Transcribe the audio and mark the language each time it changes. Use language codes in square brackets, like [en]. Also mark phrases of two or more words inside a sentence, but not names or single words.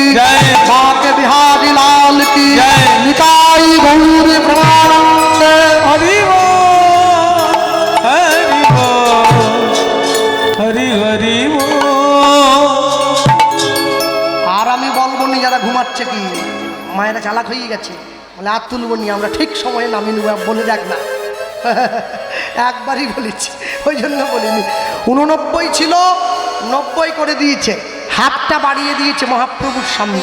[hi] जय, माँ के बिहारी लाल की जय, निताई गौर प्रमानंद। हरि बोल हरि बोल हरि हरि बोल। [bn] আর আমি বলবো নি যারা ঘুমাচ্ছে কি, মায়েরা চালাক হয়ে গেছে, বলে আর তুলবো নি, আমরা ঠিক সময়ে নামিয়ে নেবো, বলে দেখ না। একবারই বলেছি, ওই জন্য বলিনি। 89 ছিল, 90 করে দিয়েছে, হাতটা বাড়িয়ে দিয়েছে মহাপ্রভুর সামনে।